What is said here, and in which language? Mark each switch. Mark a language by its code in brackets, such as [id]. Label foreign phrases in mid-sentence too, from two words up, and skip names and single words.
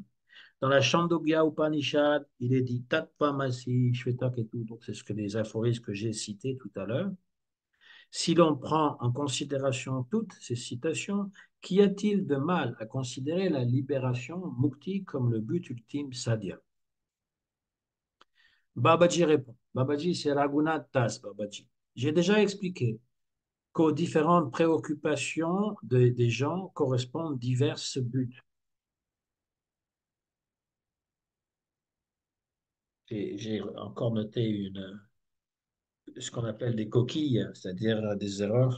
[fr] Dans la Chandogya Upanishad, il est dit Tattvamasi, Shvetak et tout. Donc, c'est ce que les aphorismes que j'ai cités tout à l'heure. Si l'on prend en considération toutes ces citations, qu'y a-t-il de mal à considérer la libération, mukti, comme le but ultime, sadhya? Babaji répond. Babaji, c'est Raghunath Das, Babaji. J'ai déjà expliqué qu'aux différentes préoccupations des gens correspondent divers buts. J'ai encore noté ce qu'on appelle des coquilles, c'est-à-dire des erreurs.